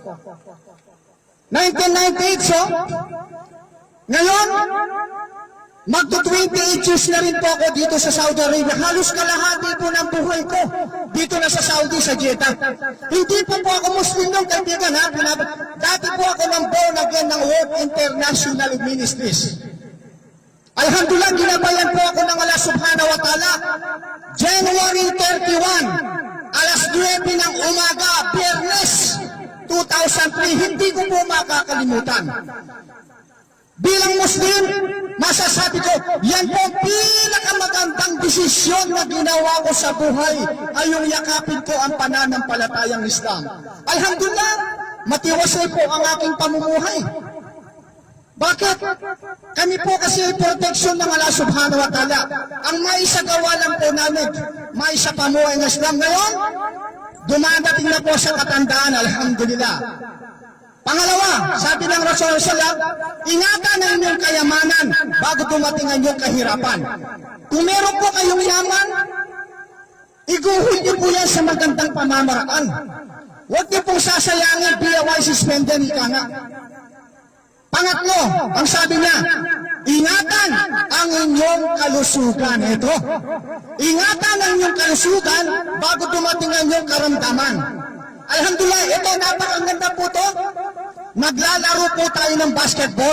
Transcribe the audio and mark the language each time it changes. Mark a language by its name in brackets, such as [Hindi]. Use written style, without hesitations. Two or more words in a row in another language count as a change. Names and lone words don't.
[Filipino] 1998, so, ngayon, magto-28 years na rin po ako dito sa Saudi Arabia. Halos kalahati po ng buhay ko dito na sa Saudi, sa Jeddah. Hindi po ako Muslim nung kaibigan, ha? Dati po ako ng [English] born again [Filipino] ng World International Ministries. Alhamdulillah, ginabayan po ako ng Allah [Arabic] سبحانه وتعالى. [Filipino] January 31, alas 9 ng umaga, Biyernes 2003, hindi ko po makakalimutan. Bilang Muslim, masasabi ko, yan po pinakamagandang desisyon na ginawa ko sa buhay ay yung yakapin ko ang pananampalatayang Islam. Alhamdulillah, matiwasay po ang aking pamumuhay. Bakit? Kami po kasi protection ng Allah [Arabic] سبحانه وتعالى. [Filipino] Ang maisagawa lang po namin, maisapamuhay ng Islam. Ngayon, dumadating na po sa katandaan, alhamdulillah. Pangalawa, sabi ng Rasulullah, ingatan ang inyong kayamanan bago dumating ang inyong kahirapan. Kung meron po kayong yaman, iguhol niyo po yan sa magandang pamamaraan. Huwag niyo pong sasayangin, [English] be a wise spender, [Filipino] ika nga. Pangatlo, ang sabi niya, ingatan ang inyong kalusugan. Ito, ingatan ang inyong kalusugan bago dumating ang inyong karamdaman. Alhamdulillah, ito, napakaganda po ito. Naglalaro po tayo ng basketball.